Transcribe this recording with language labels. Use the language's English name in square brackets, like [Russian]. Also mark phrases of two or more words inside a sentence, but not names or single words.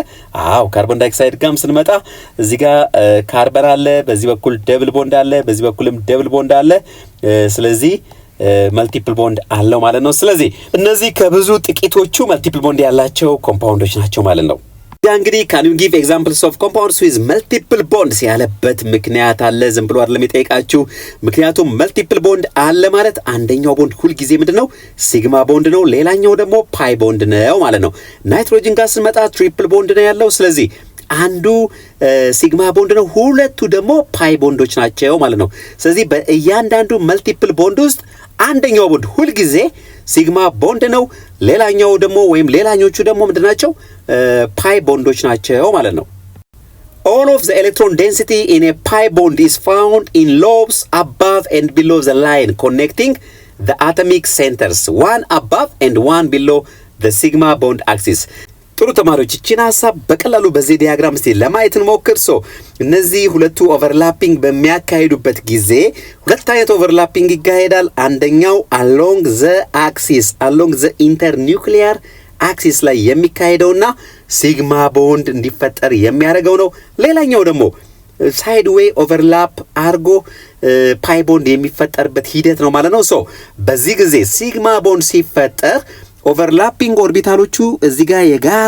[Amharic] አዎ [English] carbon dioxide [Amharic] ጋርም ስንመጣ እዚህ ጋር ካርበን አለ፣ በዚህ በኩል [English] double bond [Amharic] አለ፣ በዚህ በኩልም [English] double bond [Amharic] አለ። ስለዚህ [English] multiple bond [Amharic] አለው ማለት ነው። ስለዚህ እነዚህ ከብዙ ጥቂቶቹ [English] multiple bond [Amharic] ያላቸው ኮምፓውንዶች ናቸው ማለት ነው። እንግዲህ [English] can you give examples of compounds with multiple bonds [Amharic] ያለበት ምክንያት አለ። ዝም ብሎ አይደለም የጠየቃችሁ። ምክንያቱም [English] multiple bond [Amharic] አለ ማለት አንደኛው ቦንድ ሁል ጊዜ ምንድነው [English] sigma bond [Amharic] ነው፣ ሌላኛው ደግሞ [English] pi bond [Amharic] ነው ማለት ነው። ናይትሮጅን ጋር ስንመጣ [English] triple bond [Amharic] ነው ያለው። ስለዚህ አንዱ [English] sigma bond [Amharic] ነው፣ ሁለቱ ደግሞ [English] pi bonds [Amharic] ናቸው ማለት ነው። ስለዚህ በእያንዳንዱ [English] multiple bond [Amharic] ውስጥ አንደኛው ቦንድ ሁል ጊዜ [English] sigma bond [Amharic] ነው፣ ሌላኛው ደግሞ ወይም ሌላኞቹ ደግሞ ምንድናቸው [English] pi bonds [Amharic] ናቸው ማለት ነው። [English] All of the electron density in a pi bond is found in lobes above and below the line connecting the atomic centers, one above and one below the sigma bond axis. [Amharic] ጥሩ ተማሪዎች እቺን ሐሳብ በቀላሉ በዚህ ዲያግራም እስቲ ለማየት እንሞክር። እነዚህ ሁለቱ ኦቨርላፒንግ በሚያካሂዱበት ጊዜ ሁለት አይነት ኦቨርላፒንግ ይካሄዳል። አንደኛው [English] along the axis along the internuclear axis [Amharic] ላይ የሚካሄደውና [English] sigma bond [Amharic] እንዲፈጠር የሚያደርገው ነው። ሌላኛው ደግሞ [English] side way overlap [Amharic] አርጎ [English] pi bond [Amharic] የሚፈጠርበት ሂደት ነው ማለት ነው። በዚህ ጊዜ [English] sigma bond [Amharic] ሲፈጠር [English] overlapping orbitals [Amharic] እዚህ ጋር የጋራ